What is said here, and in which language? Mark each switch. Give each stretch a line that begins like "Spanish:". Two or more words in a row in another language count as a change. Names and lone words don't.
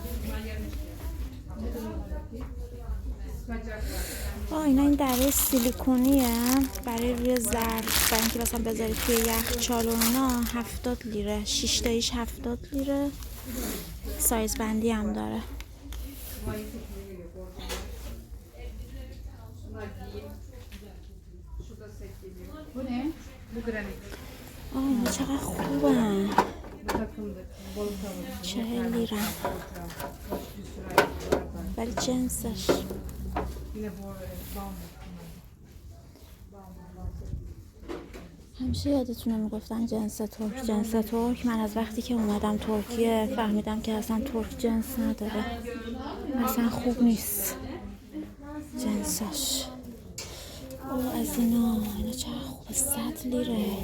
Persian: اینا این دره سیلیکونیه برای روی ظرف، برای اینکه مثلا بذاری توی یخچال و اینا. 70 لیره. 6 تاییش 70 لیره. سایز بندی هم داره.
Turkish: Bu ne? Bu granit.
Persian: اینا چقدر خوبن.
Turkish: Bu takımdır. Balık tavuk.
Persian: 40 لیره. ولی جنسش
Turkish: Yine bu bambu.
Persian: همیشه یادتونه میگفتن جنس ترک جنس ترک. من از وقتی که اومدم ترکیه فهمیدم که اصلا ترک جنس نداره. اصلا خوب نیست جنسش. از اینا چقدر خوبه. 100 لیره.